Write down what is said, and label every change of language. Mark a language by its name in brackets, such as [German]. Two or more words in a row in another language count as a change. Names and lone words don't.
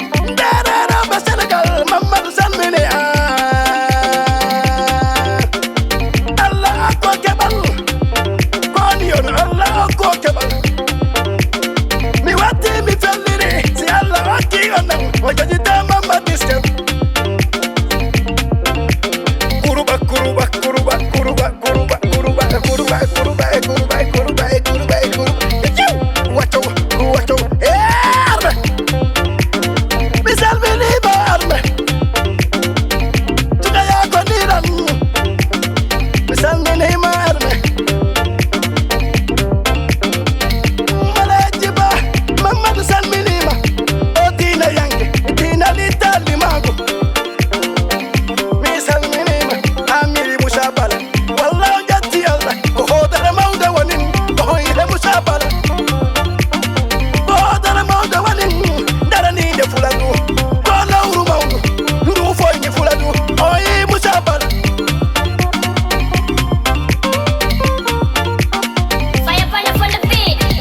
[Fula] Ndereroɓe Sénégal, Mamadou salmini, ah. Allah ko keɓal, ko woni yon, Allah ko keɓal. Mi watti, mi felliri, si Allah hokki on ɗam, o jaɓita Mamadou Giskel. Kuruba, kuruba, kuruba, kuruba. Kuruba, kuruba, kuruba, kuruba, kuruba, kuruba, kuruba, kuruba. Wacco, wacco, eh, arme. Mi salminima, arme. Cuka ya ko ndiram. Mi salminima, arme. Maleji Ba, Mamadou salminima. O Tina Yanke, Tina Litali Mago. Mi salminima, Amiri Musa Bala. Walla on jatti Allah, ko hoodere mawde wonin, ko hoyde Musa Bal. Ko hoodere mawde wonin, daraniide Fuladu. Ko lawru mawndu, ndu foyni Fuladu. O yi Musa Bal. [English] Fire, fire, for the beat.